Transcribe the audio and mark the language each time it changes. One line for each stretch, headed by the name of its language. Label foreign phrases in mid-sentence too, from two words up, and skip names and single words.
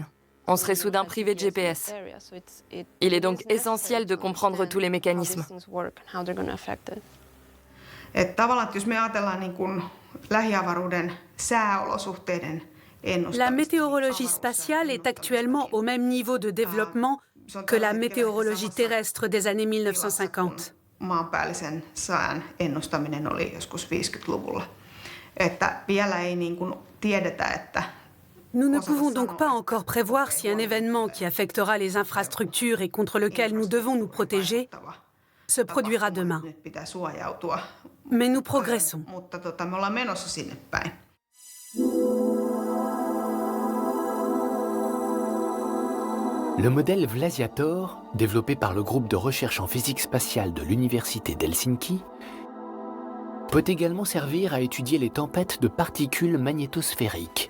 French: On serait soudain privé de GPS. Il est donc essentiel de comprendre tous les mécanismes. La météorologie spatiale est actuellement au même niveau de développement que la météorologie terrestre des années 1950.
Finnish: Maanpäällisen sään ennustaminen oli joskus 50-luvulla. Että vielä ei tiedetä, että
French: Nous ne pouvons donc pas encore prévoir si un événement qui affectera les infrastructures et contre lequel nous devons nous protéger se produira demain. Mais nous progressons.
Finnish: Mutta me ollaan menossa sinne päin.
French: Le modèle Vlasiator, développé par le groupe de recherche en physique spatiale de l'Université d'Helsinki, peut également servir à étudier les tempêtes de particules magnétosphériques.